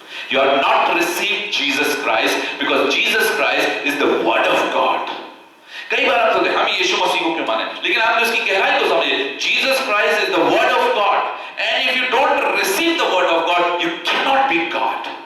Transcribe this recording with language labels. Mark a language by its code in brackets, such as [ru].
[en] You have not received Jesus Christ because Jesus Christ is the Word of God. [hi] कई बार आप सोचते हैं हम यीशु मसीह को क्यों माने, लेकिन आपने उसकी गहराई को समझिए। [en] Jesus Christ is the Word of God, and if you don't receive the Word of God, you cannot be God.